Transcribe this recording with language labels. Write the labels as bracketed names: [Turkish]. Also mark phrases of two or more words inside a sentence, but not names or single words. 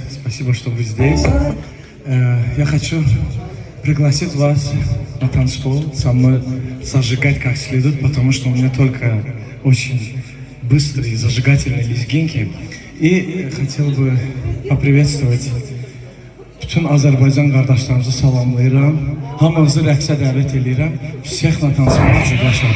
[Russian] Спасибо, что вы здесь. Я хочу пригласить вас на танцпол, со мной зажигать как следует, потому что у меня только очень быстрые зажигательные лезгинки. И хотел бы поприветствовать [Azerbaijani] bütün Azərbaycan qardaşlarımızı salamlayıram. Hamınızı rəqsə dəvət edirəm. [Russian] Всех на танцпол приглашаю.